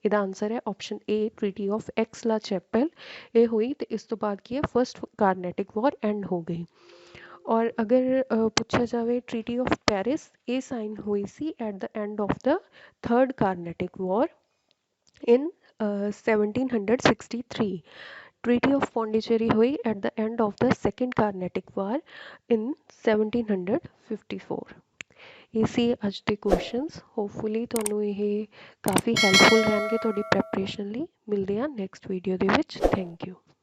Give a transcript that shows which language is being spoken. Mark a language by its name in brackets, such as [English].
[Punjabi] ਇਹਦਾ ਆਨਸਰ ਹੈ option A ਟਰੀਟੀ of ਐਕਸਲਾ chapel. ਇਹ ਹੋਈ ਤੇ ਇਸ ਤੋਂ ਬਾਅਦ ਕੀ ਹੈ ਫਸਟ ਕਾਰਨੈਟਿਕ ਵਾਰ ਐਂਡ ਹੋ ਗਈ। ਔਰ ਅਗਰ ਪੁੱਛਿਆ ਜਾਵੇ ਟਰੀਟੀ ਆਫ ਪੈਰਿਸ ਇਹ ਸਾਈਨ ਹੋਈ ਸੀ [English] At the end of the third Carnatic war in 1763। Treaty of Pondicherry ਹੋਈ at the end of the second Carnatic War in 1754। [Punjabi] ਇਹ ਸੀ ਅੱਜ ਦੇ ਕੁਐਸਚਨਸ। ਹੋਪਫੁਲੀ ਤੁਹਾਨੂੰ ਇਹ ਕਾਫੀ ਹੈਲਪਫੁਲ ਰਹਿਣਗੇ ਤੁਹਾਡੀ ਪ੍ਰੈਪਰੇਸ਼ਨ ਲਈ। ਮਿਲਦੇ ਹਾਂ ਨੈਕਸਟ ਵੀਡੀਓ ਦੇ ਵਿੱਚ। Thank you.